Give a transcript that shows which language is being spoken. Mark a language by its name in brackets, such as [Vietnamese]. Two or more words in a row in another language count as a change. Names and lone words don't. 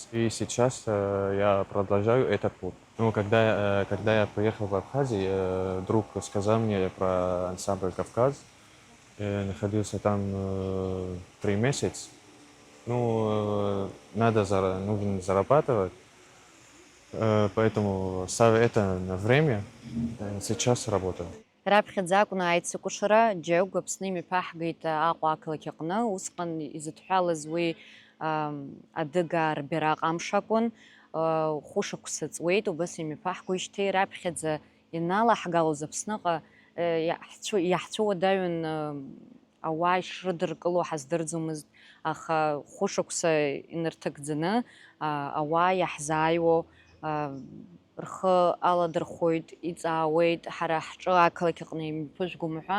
[Russian] И сейчас я продолжаю этот путь. Ну, когда я приехал в Абхазию, друг сказал мне про ансамбль «Кавказ». Я находился там 3 месяца. Ну, нужно зарабатывать. Поэтому ставя это на время, сейчас работаю. [Abkhazian] Раԥхьаӡакәны аицыкәашара џьагә Аԥсны имҩаԥаҳгеит Аҟәа ақалақь аҟны. Усҟан изыҭҳәалаз уи адыгаа рбираҟ амш акәын. Хәышықәса ҵуеит, убас имҩаԥаҳгоижьҭеи раԥхьаӡа иналаҳгалоз Аԥсныҟа иаҳцәыуадаҩын ауаа ишрыдыркыло ҳаздырӡомызт, аха хәышықәса инарҭагӡаны ауаа иаҳзааиуа рхы аладырхәоит, иҵаауеит, ҳара ҳҿы ақалақь аҟны имҩаԥыжәгом ҳәа.